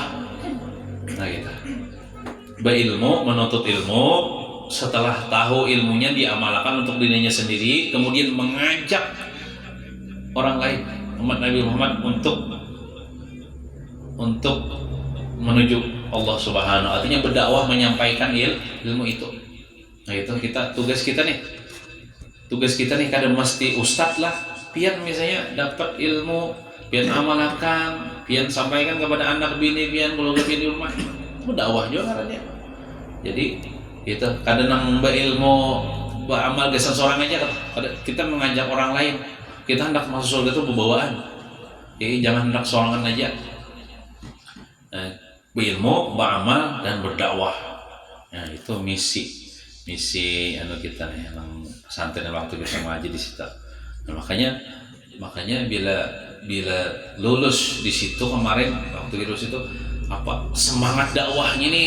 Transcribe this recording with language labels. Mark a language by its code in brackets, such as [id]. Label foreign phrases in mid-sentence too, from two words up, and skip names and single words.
[id] Nah gitu. Berilmu, menuntut ilmu, setelah tahu ilmunya diamalkan untuk dirinya sendiri, kemudian mengajak orang lain, umat Nabi Muhammad untuk menuju Allah [ar] سبحانه وتعالى. [id] Artinya berdakwah, menyampaikan ilmu itu. Nah itu tugas kita nih kadang mesti ustadz lah, pian misalnya dapat ilmu, pian amalkan, pian sampaikan kepada anak bini, pian keluarga bini di rumah, berdakwah juga caranya. Jadi itu kadang [bjn] nang berilmu beramal gesan seorang aja, [id] kita mengajak orang lain. Kita hendak masuk surga itu pembawaan. Jadi [bjn] jangan hendak sorangan aja. [id] Berilmu, beramal dan berdakwah. Nah, itu misi kita nih, yang pesantren waktu kita ngaji di situ. Nah, makanya bila lulus di situ kemarin, waktu lulus itu semangat dakwahnya ini